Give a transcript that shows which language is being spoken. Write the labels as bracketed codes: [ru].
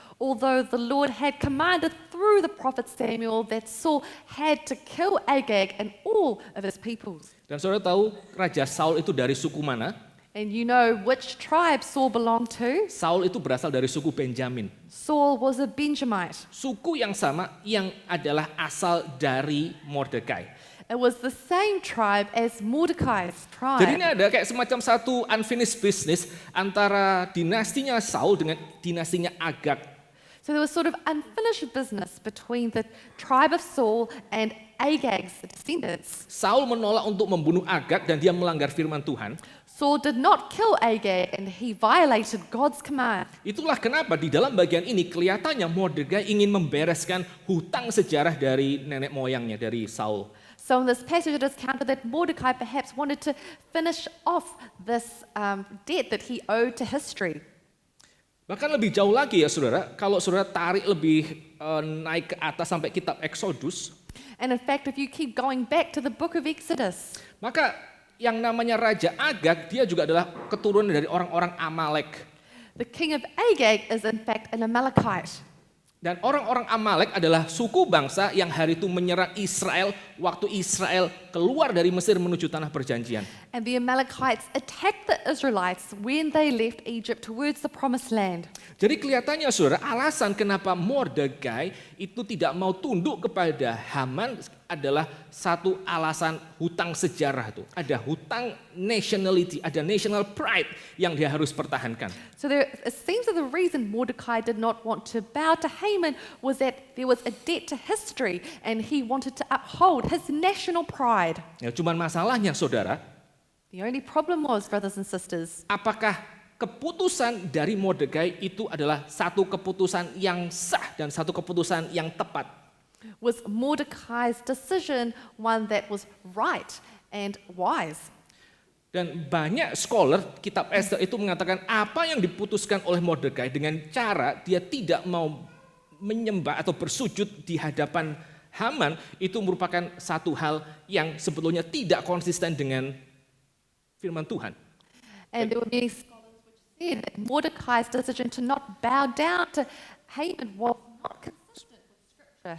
[en] Although the Lord had commanded through the prophet Samuel that Saul had to kill Agag and all of his peoples. [id] Dan saudara tahu Raja Saul itu dari suku mana? [en] And you know which tribe Saul belonged to? [id] Saul itu berasal dari suku Benjamin. [en] Saul was a Benjamite. [id] Suku yang sama yang adalah asal dari Mordekai. [en] It was the same tribe as Mordecai's tribe. [id] Jadi ini ada kayak semacam satu [en] unfinished business [id] antara dinastinya Saul dengan dinastinya Agag. [en] So there was sort of unfinished business between the tribe of Saul and Agag's descendants. [id] Saul menolak untuk membunuh Agag dan dia melanggar firman Tuhan. [en] Saul did not kill Agag and he violated God's command. [id] Itulah kenapa di dalam bagian ini kelihatannya Mordekai ingin membereskan hutang sejarah dari nenek moyangnya, dari Saul. [en] So in this passage it is counted that Mordecai perhaps wanted to finish off this debt that he owed to history. [id] Bahkan lebih jauh lagi ya saudara, kalau saudara tarik lebih naik ke atas sampai kitab Exodus, [en] And in fact, if you keep going back to the book of Exodus, [id] maka yang namanya Raja Agag, dia juga adalah keturunan dari orang-orang Amalek. [en] the king of Agag is in fact an Amalekite. [id] Dan orang-orang Amalek adalah suku bangsa yang hari itu menyerang Israel waktu Israel keluar dari Mesir menuju tanah perjanjian. [en] And the Amalekites attacked the Israelites when they left Egypt towards the promised land. [id] Jadi kelihatannya saudara, alasan kenapa Mordekai itu tidak mau tunduk kepada Haman adalah satu alasan hutang sejarah itu. Ada hutang nationality, ada [en] national pride [id] yang dia harus pertahankan. [en] So it seems that the reason Mordecai did not want to bow to Haman was that there was a debt to history and he wanted to uphold his national pride. [id] Ya, cuman masalahnya saudara, [en] The only problem was, brothers and sisters, [id] apakah keputusan dari Mordekai itu adalah satu keputusan yang sah dan satu keputusan yang tepat? [en] was Mordecai's decision one that was right and wise? [id] Dan banyak scholar kitab Esther itu mengatakan apa yang diputuskan oleh Mordekai dengan cara dia tidak mau menyembah atau bersujud di hadapan Haman itu merupakan satu hal yang sebetulnya tidak konsisten dengan firman Tuhan. [en] And there were many scholars which said that Mordecai's decision to not bow down to Haman was not consistent with Scripture.